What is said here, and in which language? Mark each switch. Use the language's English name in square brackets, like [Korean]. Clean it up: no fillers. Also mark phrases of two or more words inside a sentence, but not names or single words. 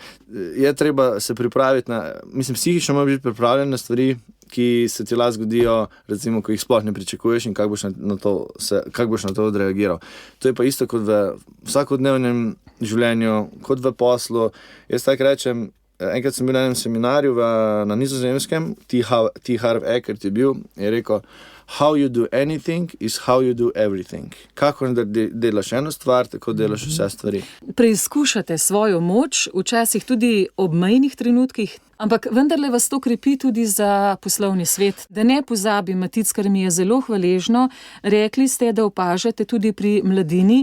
[Slovenian] Je treba se pripraviti mislim, psihično mora biti pripravljen na stvari, ki se ti lahko zgodijo, recimo, ko jih sploh ne pričakuješ in kako boš na to odreagiral. To je pa isto kot v vsakodnevnem življenju, kot v poslu. Jaz tako rečem, enkrat sem bil na enem seminarju na Nizozemskem, T. Harv Eckert je bil, je rekel, [English] how you do anything is how you do everything. [Slovenian] Kako delaš eno stvar, tako delaš vse stvari. Preizkušate svojo moč, včasih tudi ob mejnih trenutkih, ampak vendarle vas to krepi tudi za poslovni svet. Da ne pozabi, Matic, kar mi je zelo hvaležno, rekli ste, da opažate tudi pri mladini.